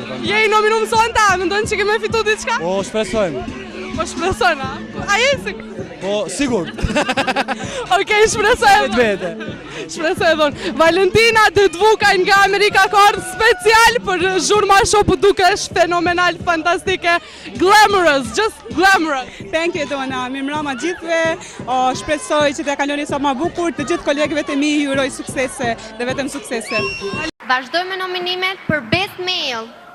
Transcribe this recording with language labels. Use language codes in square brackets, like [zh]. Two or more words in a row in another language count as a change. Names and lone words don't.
[sq] Je i nominuar sonte, mendon që kemë fitu diçka? Po shpresojmë. Po shpresojna. A je? Po sigur. Okej, shpresoj. Vete. Shpresoj dhon. Valentina Dëdvuka nga Amerika ka ardhur special për zhurma show, po duke është fenomenal, fantastike, [en] glamorous, just glamorous. Thank you Dona, [sq] mirëmbrëma gjithëve. Shpresoj që të kaloni sa më bukur, të gjithë kolegëve të mi ju uroj suksese dhe vetëm suksese. Vazhdojmë me nominimet për [en] Best Male.